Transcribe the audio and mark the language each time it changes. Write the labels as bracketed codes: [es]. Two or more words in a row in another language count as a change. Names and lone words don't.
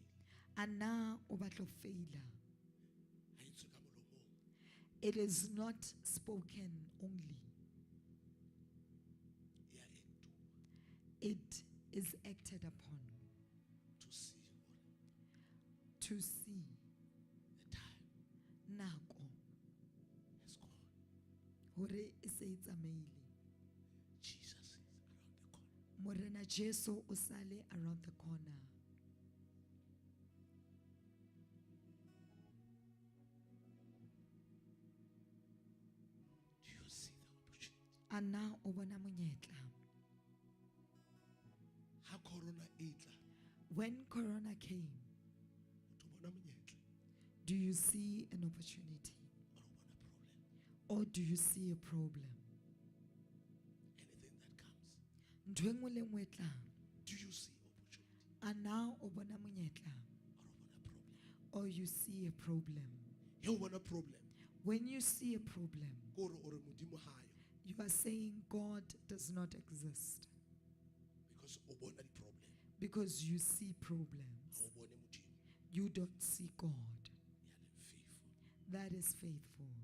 [en] And now [st] ubatlo faila. [en] It is not spoken only. It is acted upon. To see the time [st] nako [en] has gone. [st] hore e se e tsamaile. [en] Jesus is around the corner. [st] Morena Jesu o sale [en] around the corner. Do you see the opportunity? And now [st] o bona monyetla. Ha corona etla. [en] When corona came, do you see an opportunity? Or do you see a problem? Anything that comes. [st] Ntho enngwe le enngwe e tlang. [en] Do you see opportunity? And now [st] o bona monyetla. [en] Or you see a problem. You want a problem. When you see a problem, you are saying God does not exist. Because you see problems. You don't see God. That is faithful.